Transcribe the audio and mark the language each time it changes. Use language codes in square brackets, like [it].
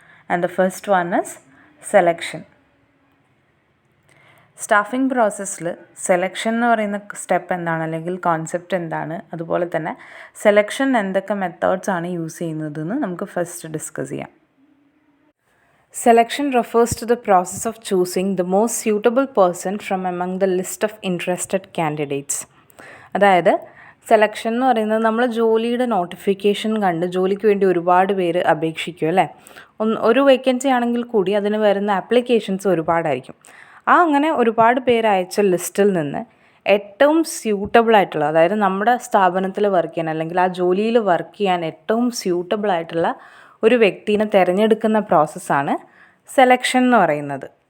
[en] And the first one is selection. [ml] Staffing പ്രോസസ്സിൽ selection എന്ന് പറയുന്ന സ്റ്റെപ്പ് എന്താണ്, അല്ലെങ്കിൽ കോൺസെപ്റ്റ് എന്താണ്, അതുപോലെ തന്നെ സെലക്ഷൻ എന്തൊക്കെ മെത്തേഡ്സ് ആണ് യൂസ് ചെയ്യുന്നതെന്ന് നമുക്ക് ഫസ്റ്റ് ഡിസ്കസ് ചെയ്യാം. [en] Selection refers to the process of choosing the most suitable person from among the list of interested candidates. [ml] അതായത് സെലക്ഷൻ എന്ന് പറയുന്നത് നമ്മൾ ജോലിയുടെ നോട്ടിഫിക്കേഷൻ കണ്ട് ജോലിക്ക് വേണ്ടി ഒരുപാട് പേര് അപേക്ഷിക്കും അല്ലേ. ഒരു വേക്കൻസി ആണെങ്കിൽ കൂടി അതിന് വരുന്ന ആപ്ലിക്കേഷൻസ് ഒരുപാടായിരിക്കും. അങ്ങനെ ഒരുപാട് പേര് അയച്ച ലിസ്റ്റിൽ നിന്ന് ഏറ്റവും സ്യൂട്ടബിൾ ആയിട്ടുള്ള, അതായത് നമ്മുടെ സ്ഥാപനത്തിൽ വർക്ക് ചെയ്യാൻ അല്ലെങ്കിൽ ആ ജോലിയിൽ വർക്ക് ചെയ്യാൻ ഏറ്റവും സ്യൂട്ടബിൾ ആയിട്ടുള്ള ഒരു വ്യക്തിനെ തിരഞ്ഞെടുക്കുന്ന പ്രോസസ്സാണ് സെലക്ഷൻ എന്ന് പറയുന്നത്.